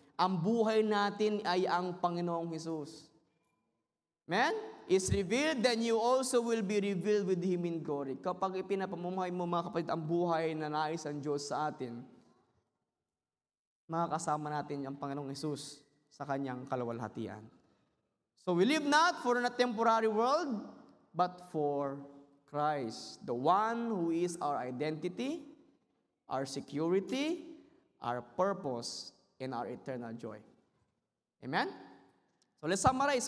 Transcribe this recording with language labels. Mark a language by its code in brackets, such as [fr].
[tl] Ang buhay natin ay ang Panginoong Jesus. Amen? [en] Is revealed, then you also will be revealed with Him in glory. [tl] Kapag ipinapamumuhay mo, mga kapatid, ang buhay na nais ang Diyos sa atin, makakasama natin ang Panginoong Jesus sa Kanyang kalawalhatian. [en] So we live not for a temporary world, but for Christ, the one who is our identity, our security, our purpose, and our eternal joy. Amen? So let's summarize.